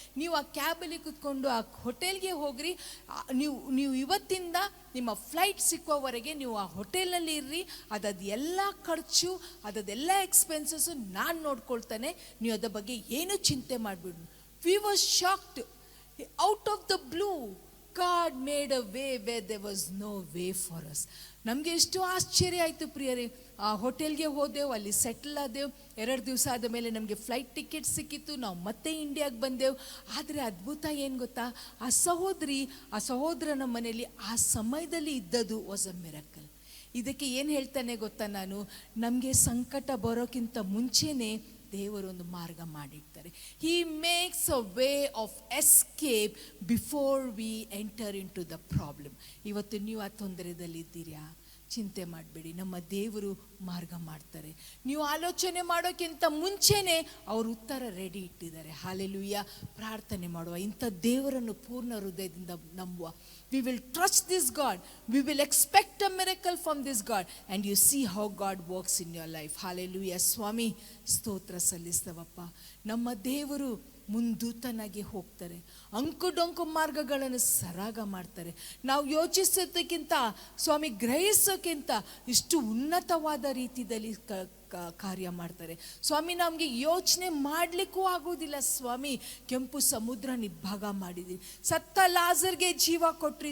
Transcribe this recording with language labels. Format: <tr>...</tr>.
<kn>ನೀವು ಆ ಕ್ಯಾಬಲ್ಲಿ ಕೂತ್ಕೊಂಡು ಆ ಹೋಟೆಲ್ಗೆ ಹೋಗ್ರಿ. ನೀವು ಇವತ್ತಿಂದ ನಿಮ್ಮ ಫ್ಲೈಟ್ ಸಿಕ್ಕುವವರೆಗೆ ನೀವು ಆ ಹೋಟೆಲ್ನಲ್ಲಿ ಇರ್ರಿ. ಎಲ್ಲ ಖರ್ಚು, ಅದೆಲ್ಲ ಎಕ್ಸ್ಪೆನ್ಸಸ್ಸು ನಾನು ನೋಡ್ಕೊಳ್ತಾನೆ, ನೀವು ಅದ್ರ ಬಗ್ಗೆ ಏನೂ ಚಿಂತೆ ಮಾಡಿಬಿಡು.</kn> <en>We was shocked. Out of the blue God made a way where there was no way for us.</en> <kn>ನಮಗೆ ಎಷ್ಟು ಆಶ್ಚರ್ಯ ಆಯಿತು ಪ್ರಿಯರೇ. ಆ ಹೋಟೆಲ್ಗೆ ಹೋದೆವು, ಅಲ್ಲಿ ಸೆಟ್ಲ್ ಆದೆವು. 2 ದಿವಸ ಆದ ಮೇಲೆ ನಮಗೆ ಫ್ಲೈಟ್ ಟಿಕೆಟ್ ಸಿಕ್ಕಿತ್ತು, ನಾವು ಮತ್ತೆ ಇಂಡಿಯಾಗೆ ಬಂದೆವು. ಆದರೆ ಅದ್ಭುತ ಏನು ಗೊತ್ತಾ, ಆ ಸಹೋದರನ ಮನೆಯಲ್ಲಿ ಆ ಸಮಯದಲ್ಲಿ ಇದ್ದದ್ದು</kn> <en>Was a miracle.</en> <kn>ಇದಕ್ಕೆ ಏನು ಹೇಳ್ತಾನೆ ಗೊತ್ತಾ, ನಾನು ನಮಗೆ ಸಂಕಟ ಬರೋಕ್ಕಿಂತ ಮುಂಚೆನೇ ದೇವರು ಒಂದು ಮಾರ್ಗ ಮಾಡಿರ್ತಾರೆ.</kn> <en>He makes a way of escape before we enter in to the problem.</en> <kn>ಇವತ್ತು ನೀವು ಆ ತೊಂದರೆದಲ್ಲಿದ್ದೀರಾ, ಚಿಂತೆ ಮಾಡಬೇಡಿ, ನಮ್ಮ ದೇವರು ಮಾರ್ಗ ಮಾಡ್ತಾರೆ. ನೀವು ಆಲೋಚನೆ ಮಾಡೋಕ್ಕಿಂತ ಮುಂಚೆನೇ ಅವರು ಉತ್ತರ ರೆಡಿ ಇಟ್ಟಿದ್ದಾರೆ. ಹಾಲೆಲೂಯ. ಪ್ರಾರ್ಥನೆ ಮಾಡುವ, ಇಂಥ ದೇವರನ್ನು ಪೂರ್ಣ ಹೃದಯದಿಂದ ನಂಬುವ.</kn> <en>We will trust this God. We will expect a miracle from this God. And you see how God works in your life.</en> <kn>Hallelujah. ಸ್ವಾಮಿ ಸ್ತೋತ್ರ ಸಲ್ಲಿಸ್ತವಪ್ಪ. ನಮ್ಮ ದೇವರು ಮುಂದೂತನಾಗಿ ಹೋಗ್ತಾರೆ, ಅಂಕು ಮಾರ್ಗಗಳನ್ನು ಸರಾಗ ಮಾಡ್ತಾರೆ. ನಾವು ಯೋಚಿಸೋದಕ್ಕಿಂತ, ಸ್ವಾಮಿ ಗ್ರಹಿಸೋಕ್ಕಿಂತ ಇಷ್ಟು ಉನ್ನತವಾದ ರೀತಿಯಲ್ಲಿ ಕಾರ್ಯ ಮಾಡ್ತಾರೆ. ಸ್ವಾಮಿ ನಮಗೆ ಯೋಚನೆ ಮಾಡಲಿಕ್ಕೂ ಆಗೋದಿಲ್ಲ. ಸ್ವಾಮಿ ಕೆಂಪು ಸಮುದ್ರ ನಿಭಾಗ ಮಾಡಿದ್ರಿ, ಸತ್ತ ಲಾಜರ್ಗೆ ಜೀವ ಕೊಟ್ರಿ.</kn>